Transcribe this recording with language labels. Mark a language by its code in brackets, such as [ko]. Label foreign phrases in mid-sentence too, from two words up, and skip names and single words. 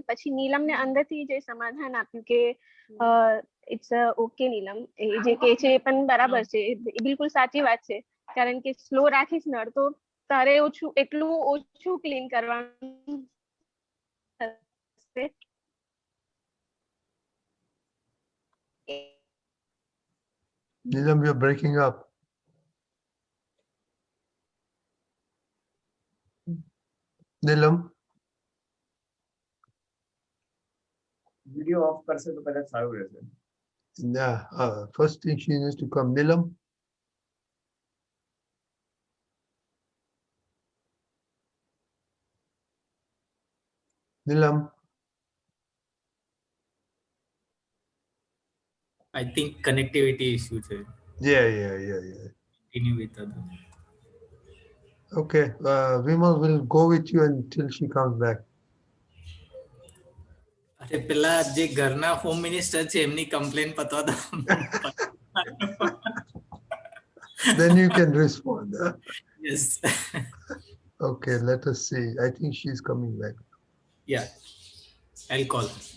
[gu] પછી નીલમને અંદરથી જે સમાધાન આપ્યું કે [en] it's OK [gu] નીલમ, એ જે કે છે એ પણ બરાબર છે, એ બિલકુલ સાચી વાત છે, કારણ કે સ્લો રાખીશ નળ તો તારે એટલું ઓછું ક્લીન કરવાનું થશે. [en] Neelam, you're breaking up. Neelam. [gu] વિડીયો ઓફ કરશે તો કદાચ સારું રહેશે. [en] Yeah, first thing she needs to come. Neelam. Neelam. I think connectivity issue છે. Yeah. Continue with other. Okay, Vimal will go with you until she comes back. [gu] અરે પેલા જે ઘરના [en] home minister [gu] છે એમની કમ્પ્લેન પતવા દો. [en] Then you can respond. Yes. Okay, let us see. I think she's coming back. Yeah, I'll call.